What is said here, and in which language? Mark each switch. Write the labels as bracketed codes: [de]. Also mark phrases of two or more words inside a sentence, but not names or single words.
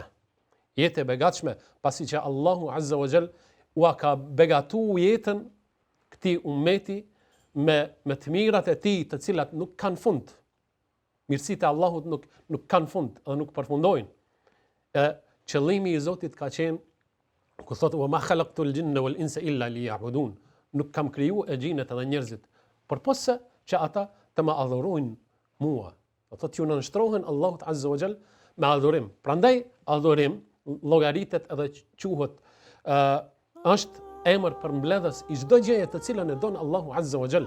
[sq] Jetë e begatshme, pasi që Allahu [ar] عز وجل [sq] ua ka begatu jetën këtij ummeti me të mirat e tij, të cilat nuk kanë fund. Mirësitë e Allahut nuk kanë fund dhe nuk përfundojnë. Qëllimi i Zotit ka qenë ku thotë [ar] وما خلقت الجن والإنس إلا ليعبدون. [sq] Nuk kam kriju e gjinët edhe njerëzit përposë që ata të më adhurojnë mua. Do thotë që nënshtrohen Allahut [ar] عز وجل [sq] me adhurim. Prandaj adhurim llogaritet edhe quhet është emër për mbledhës i çdo gjëje të cilën e don Allahu [ar] عز وجل.